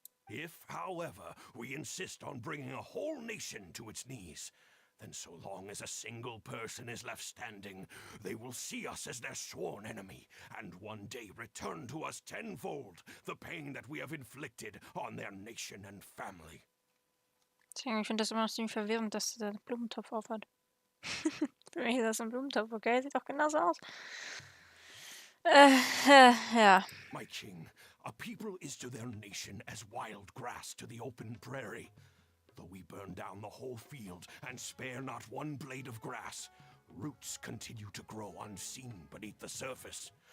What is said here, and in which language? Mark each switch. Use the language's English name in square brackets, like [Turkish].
[English] If, however, we insist on bringing a whole nation to its knees, then so long as a single person is left standing, they will see us as their sworn enemy, and one day return to us tenfold the pain that we have inflicted on their nation and family. [German] Deswegen, ich finde das immer noch ziemlich verwirrend, dass der Blumentopf aufhat. Für mich ist das ein Blumentopf, okay? Sieht doch genauso aus. Ja. [English] My king, a people is to their nation as wild grass to the open prairie. Though we burn down the whole field and spare not one blade of grass, roots continue to grow unseen beneath the surface.